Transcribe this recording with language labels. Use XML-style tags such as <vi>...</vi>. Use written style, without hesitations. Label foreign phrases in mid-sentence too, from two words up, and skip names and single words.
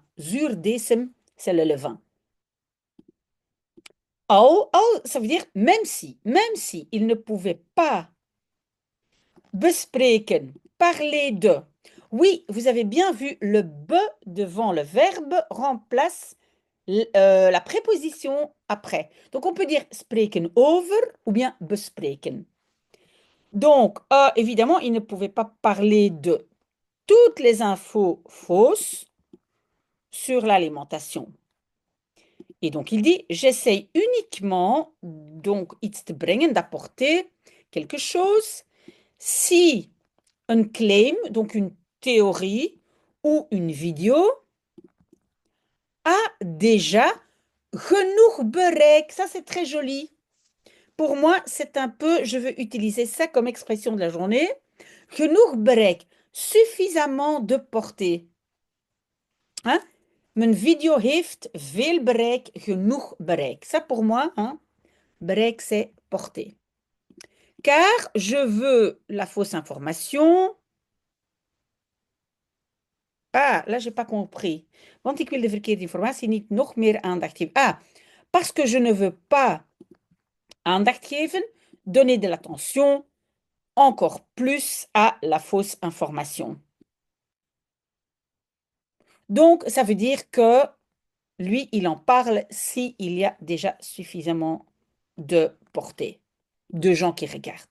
<fr>Zuurdesem, c'est le levain. Ça veut dire même si il ne pouvait pas bespreken, parler de. Oui, vous avez bien vu, le be devant le verbe remplace la préposition après. Donc on peut dire</fr> <nl>spreken over</nl> <fr>ou bien bespreken. Donc, évidemment, il ne pouvait pas parler de toutes les infos fausses sur l'alimentation. Et donc, il dit, j'essaye uniquement, donc,</fr> <nl>iets te brengen,</nl> <fr>d'apporter quelque chose, si un claim, donc une théorie ou une vidéo, a déjà</fr> <nl>genoeg bereik.</nl> <fr>Ça, c'est très joli. Pour moi, c'est un peu, je veux utiliser ça comme expression de la journée.</fr> <nl>Genoeg bereik,</nl> <fr>suffisamment de portée. Hein?</fr> <nl>Mijn video heeft veel bereik, genoeg bereik.</nl> <fr>Ça pour moi, hein? Bereik, c'est portée. Car je veux la fausse information. Ah, là, j'ai pas compris.</fr> <nl>Want ik wil de verkeerde informatie niet nog meer aandacht geven.</nl> <fr>Ah, parce que je ne veux pas</fr> <nl>aandacht geven,</nl> <fr>donner de l'attention encore plus à la fausse information. Donc, ça veut dire que lui, il en parle s'il y a déjà suffisamment de portée, de gens qui regardent.</fr>